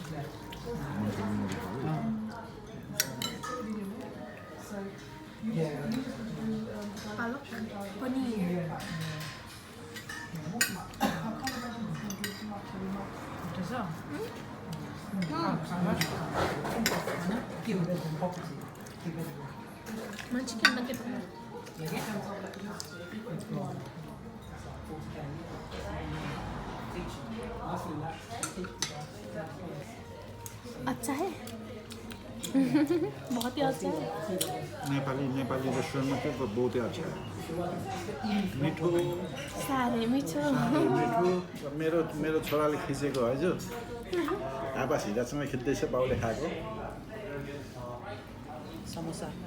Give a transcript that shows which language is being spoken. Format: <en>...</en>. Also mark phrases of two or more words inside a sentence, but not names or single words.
<ne>पालक पनिर मिठो छ</ne> <hi>मलाई</hi> <en>chicken nugget</en> <hi>अच्छा है बहुत ही अच्छा है नेपाली रेस्टुरेंट में तो बहुत ही अच्छा है मिठो</hi> <ne>साह्रै मिठो मेरो मेरो छोराले खिचेको हजुर आवास हिजोसँग खिच्दैछ बाउले खाएको समोसा</ne>